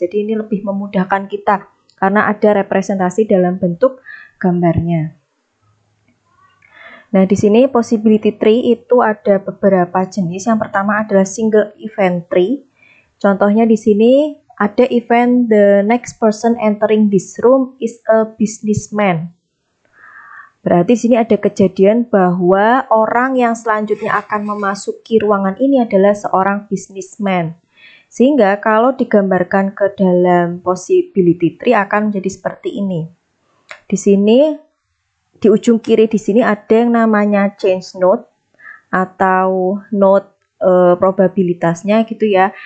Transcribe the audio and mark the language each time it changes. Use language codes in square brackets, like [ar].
[id] Jadi ini lebih memudahkan kita karena ada representasi dalam bentuk gambarnya. Nah, di sini possibility tree itu ada beberapa jenis. Yang pertama adalah single event tree. Contohnya di sini ada [en] event the next person entering this room is a businessman. [id] Berarti di sini ada kejadian bahwa orang yang selanjutnya akan memasuki ruangan ini adalah seorang businessman. Sehingga kalau digambarkan ke dalam possibility tree akan menjadi seperti ini. Di sini di ujung kiri di sini ada yang namanya change node atau node probabilitasnya gitu ya.